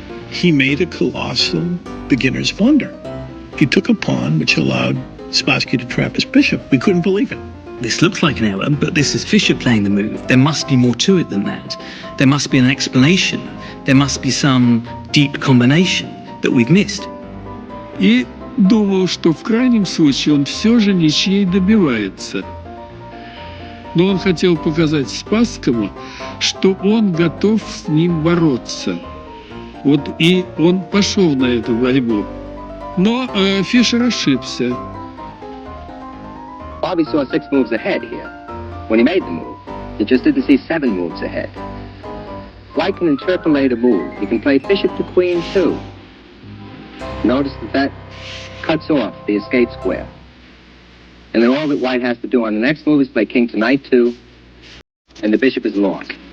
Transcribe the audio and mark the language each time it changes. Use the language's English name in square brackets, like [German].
[English] He made a colossal beginner's blunder. He took a pawn which allowed Spassky to trap his bishop. We couldn't believe it. This looks like an error, but this is Fischer playing the move. There must be more to it than that. There must be an explanation. There must be some deep combination that we've missed. [Russian] И думал, что в крайнем случае он все же ничьей добивается. Но он хотел показать Спасскому, что он готов с ним бороться. Вот и он пошел на эту борьбу. Но Фишер ошибся. [English] Bobby saw 6 moves ahead here. When he made the move, he just didn't see 7 moves ahead. White can interpolate a move. He can play bishop to queen too. Notice that cuts off the escape square. And then all that White has to do on the next move is play king to knight 2, and the bishop is long.